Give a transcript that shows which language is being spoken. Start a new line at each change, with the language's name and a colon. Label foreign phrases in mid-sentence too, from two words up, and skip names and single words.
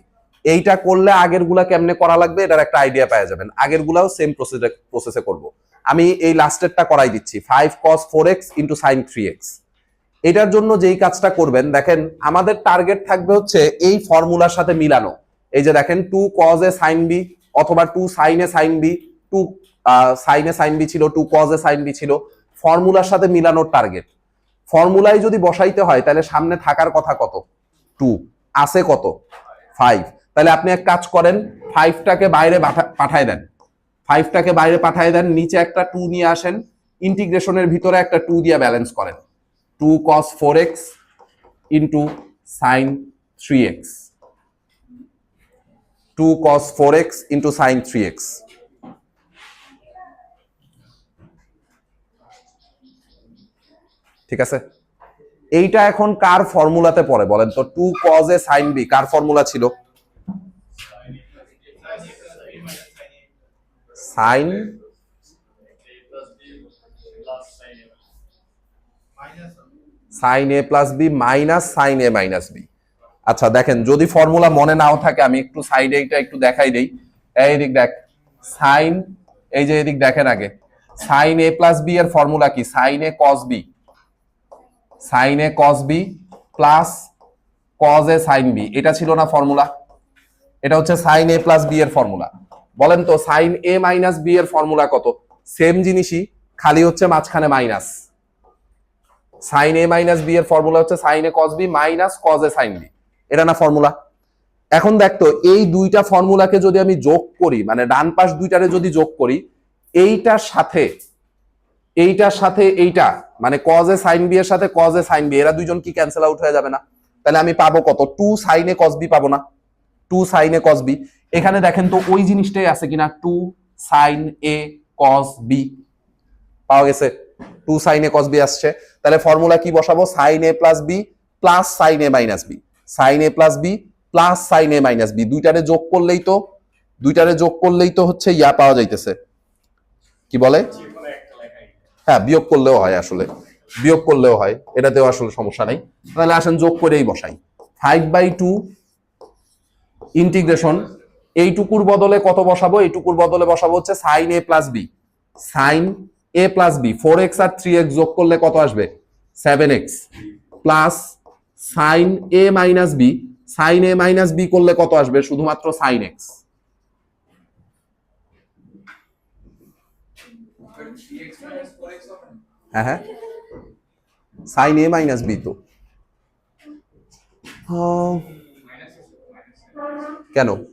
Bangla: এইটা করলে আগের গুলা কেমনে করা লাগবে এটার একটা আইডিয়া পেয়ে যাবেন। আগের গুলাও সেম প্রসেসে করব। আমি এই লাস্টেরটা করাই দিচ্ছি,
English: 5 cos 4x into sin 3x।
Bangla: এটার জন্য যেই কাজটা করবেন, দেখেন আমাদের টার্গেট থাকবে হচ্ছে এই ফর্মুলার সাথে মিলানো। এই যে দেখেন
English: 2 cos a sin b অথবা 2 sin a sin b, 2 sin a sin b ছিল, 2 cos a sin b
Bangla: ছিল, ফর্মুলার সাথে মিলানোর টার্গেট। ফর্মুলায় যদি বসাইতে হয় তাহলে সামনে থাকার কথা কত? 2, আছে কত? 5। তাহলে আপনি এক কাজ করেন, 5টাকে বাইরে পাঠায় দেন। 5টাকে বাইরে পাঠায় দেন, নিচে একটা 2 নিয়ে আসেন, ইন্টিগ্রেশনের ভিতরে একটা 2 দিয়ে ব্যালেন্স করেন।
English: 2 cos 4x into sin 3x। 2 cos 4x into sin 3x।
Bangla: ঠিক আছে, এইটা এখন কার ফর্মুলাতে পড়ে বলেন তো?
English: 2 cos a sin b
Bangla: কার ফর্মুলা ছিল?
English: sin a plus b minus sin a minus b।
Bangla: আচ্ছা দেখেন, যদি ফর্মুলা মনে নাও থাকে আমি একটু সাইডে এটা একটু দেখাই দেই। এইদিক দেখ, সাইন, এই যে এদিক দেখেন আগে,
English: sin a plus b
Bangla: এর ফর্মুলা কি?
English: sin a cos b। sin a cos b plus cos a sin b,
Bangla: এটা ছিল না ফর্মুলা? এটা হচ্ছে
English: sin a plus b
Bangla: এর ফর্মুলা। বলেন তো
English: sin a minus b
Bangla: এর ফর্মুলা কত? সেম জিনিসই, খালি হচ্ছে মাঝখানে মাইনাস।
English: sin a minus b
Bangla: এর ফর্মুলা হচ্ছে
English: sin a cos b minus cos a sin b।
Bangla: এটা না ফর্মুলা? এখন দেখতো এই দুইটা ফর্মুলাকে যদি আমি যোগ করি, মানে ডান পাশ দুইটারে যদি যোগ করি, এইটার সাথে এইটা, মানে
English: cos a sin b
Bangla: এর সাথে
English: cos a sin b,
Bangla: এরা দুইজন কি
English: cancel out
Bangla: হয়ে যাবে না? তাহলে আমি পাবো কত?
English: 2 sin a cos b
Bangla: পাবো না?
English: 2 sin a cos b।
Bangla: এখানে দেখেন তো ওই জিনিসটাই আছে কিনা,
English: 2 sin a cos b
Bangla: পাওয়া গেছে।
English: 2 sin a cos b
Bangla: আসছে। তাহলে ফর্মুলা কি বসাবো?
English: sin a plus b plus sin a minus b. sin a plus b plus sin a minus b,
Bangla: দুইটারে যোগ করলেই তো হচ্ছে ইয়া পাওয়া যাইতেছে, কি বলে? হ্যাঁ, বিয়োগ করলেও হয়, আসলে বিয়োগ করলেও হয়, এটাতেও আসলে সমস্যা নাই। তাহলে আসেন যোগ করেই বসাই। 5/2 ইন্টিগ্রেশন, এইটুকুর বদলে কত বসাবো? এইটুকুর বদলে বসাবো হচ্ছে
English: sin a plus b। sin a plus b,
Bangla: 4x আর 3x যোগ করলে কত আসবে?
English: 7x plus sine a minus b, sine a minus b
Bangla: করলে কত আসবে? শুধুমাত্র
English: sine x.
Bangla: হ্যাঁ হ্যাঁ,
English: sine a minus b
Bangla: তো কেন?